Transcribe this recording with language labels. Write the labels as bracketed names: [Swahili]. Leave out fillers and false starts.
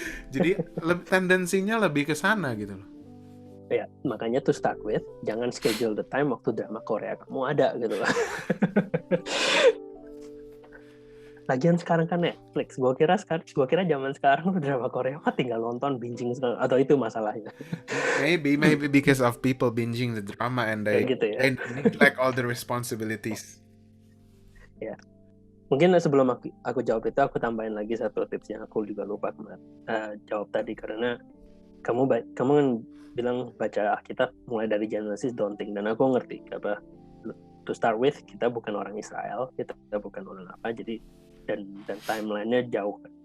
[Indonesian] Jadi tendensinya lebih ke sana gitu loh. Ya, makanya to start with, jangan schedule the time waktu drama Korea kamu ada gitu loh. Lagian sekarang kan Netflix, gue kira zaman sekarang drama Korea mah tinggal nonton binging, atau itu masalahnya. [English] Maybe because of people binging the drama and they [Indonesian] gitu ya. [English] neglect all the responsibilities. [Indonesian] Ya, mungkin sebelum aku jawab itu, aku tambahin lagi satu tips yang aku juga lupa jawab tadi, karena kamu kan bilang baca Alkitab mulai dari Genesis daunting, dan aku ngerti apa. To start with, kita bukan orang Israel, kita bukan orang apa, jadi dan timelinenya jauh.